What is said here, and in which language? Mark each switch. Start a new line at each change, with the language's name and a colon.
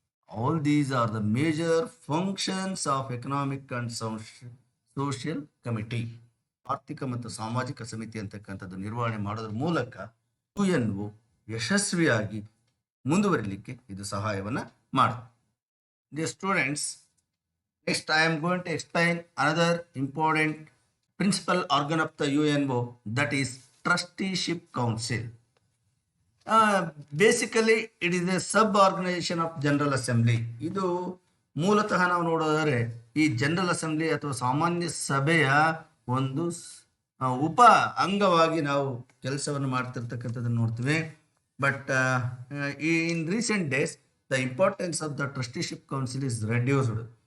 English: All these are the major functions of economic and social committee.
Kannada: ಆರ್ಥಿಕ ಮತ್ತು ಸಾಮಾಜಿಕ ಸಮಿತಿ ಅಂತಕ್ಕಂಥದ್ದು ನಿರ್ವಹಣೆ ಮಾಡೋದ್ರ ಮೂಲಕ UN ಯಶಸ್ವಿಯಾಗಿ ಮುಂದುವರಿಲಿಕ್ಕೆ ಇದು ಸಹಾಯವನ್ನು ಮಾಡುತ್ತೆ.
English: Dear students, next I am going to explain another important principal organ of the UNO, that is Trusteeship Council. Basically it is a sub-organization of General Assembly.
Kannada: ಇದು ಮೂಲತಃ ನಾವು ನೋಡೋದಾದರೆ ಈ ಜನರಲ್ ಅಸೆಂಬ್ಲಿ ಅಥವಾ ಸಾಮಾನ್ಯ ಸಭೆಯ ಒಂದು ಉಪ ಅಂಗವಾಗಿ ನಾವು ಕೆಲಸವನ್ನು ಮಾಡ್ತಿರ್ತಕ್ಕಂಥದ್ದನ್ನು ನೋಡ್ತೀವಿ.
English: But in recent days the importance of the trusteeship council is reduced.